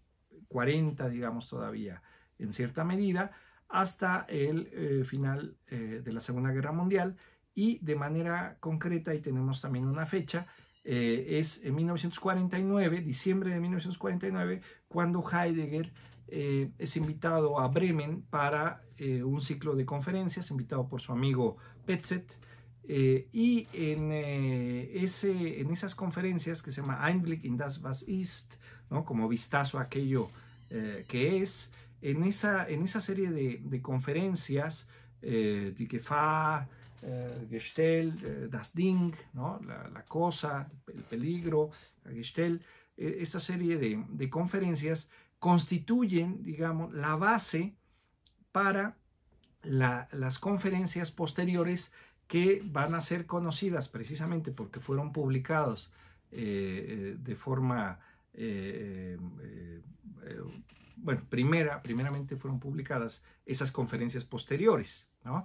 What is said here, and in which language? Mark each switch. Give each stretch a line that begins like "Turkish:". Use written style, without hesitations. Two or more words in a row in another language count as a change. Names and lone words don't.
Spanish: 40, digamos, todavía en cierta medida, hasta el final de la Segunda Guerra Mundial, y de manera concreta, y tenemos también una fecha, es en 1949, diciembre de 1949, cuando Heidegger es invitado a Bremen para un ciclo de conferencias, invitado por su amigo Petzet, y en esas conferencias, que se llama
German: Einblick in das was ist,
Spanish: ¿no? Como vistazo a aquello que es, en esa serie de conferencias,
German: Die Gefahr, Gestell, das Ding,
Spanish: ¿no? la cosa, el peligro, la Gestell, esta serie de conferencias constituyen, digamos, la base para las conferencias posteriores, que van a ser conocidas precisamente porque fueron publicados de forma, bueno, primeramente fueron publicadas esas conferencias posteriores, ¿no?